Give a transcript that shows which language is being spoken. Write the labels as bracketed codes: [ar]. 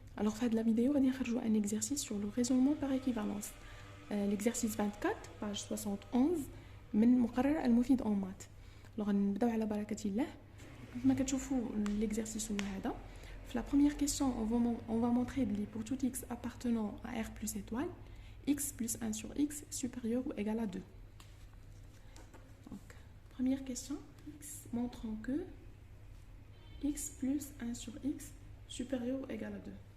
[fr] Alors, fin de la vidéo, on va faire un exercice sur le raisonnement par équivalence. L'exercice 24, page 71, [ar] من مقرر المفيد [fr] en maths. [ar] Alors, نبداو على بركة الله. كما كتشوفوا l'exercice هذا. [fr] في la première question, on va montrer que pour tout x appartenant à R plus étoile, x plus 1 sur x supérieur ou égal à 2. Donc, première question, x montrant que x plus 1 sur x supérieur ou égal à 2.